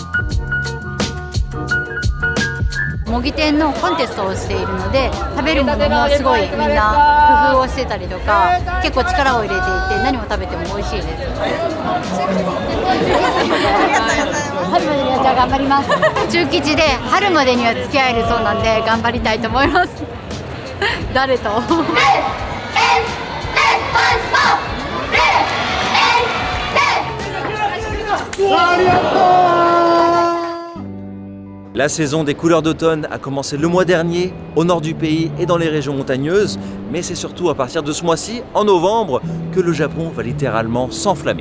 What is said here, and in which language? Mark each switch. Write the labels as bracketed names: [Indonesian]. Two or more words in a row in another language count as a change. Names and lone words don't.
[Japanese] 模擬店のコンテストをしているので、食べるものもすごいみんな工夫をしてたりとか、結構力を入れていて何を食べても美味しいです。春までにはじゃあ頑張ります。中吉で春までには付き合えるそうなんで頑張りたいと思います。 [French] 誰と La saison des couleurs d'automne a commencé le mois dernier, au nord du pays et dans les régions montagneuses, mais c'est surtout à partir de ce mois-ci, en novembre, que le Japon va littéralement s'enflammer.